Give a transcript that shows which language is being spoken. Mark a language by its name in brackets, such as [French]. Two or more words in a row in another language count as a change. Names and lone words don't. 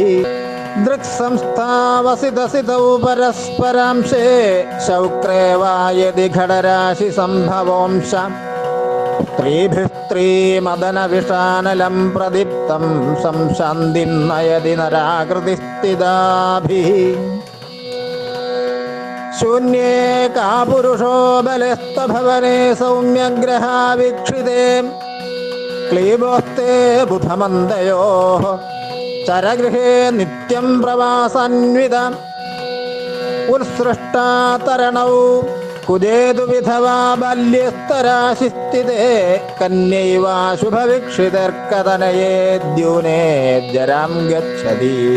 [Sanskrit] दृक्संस्थावसितसितौ परस्परांशे शौक्रे वा यदि घटराशि सम्भवंश स्त्रीभिः स्त्रीमदनविषानलं प्रदीप्तं संशान्तिर्नयति नराकृतिस्थिताभिः। शून्ये का पुरुषो बलस्तभवने सौम्यग्रहा वीक्षिते क्लीबोस्ते बुधमन्दयोः चरगृहे नित्यं प्रवासान्वित उत्सृष्टा तरणौ कुजेतु विधवा बाल्यस्तराशिस्थिते कन्यैवा शुभविक्षितर्क्कतनये द्यूने जरां गच्छति.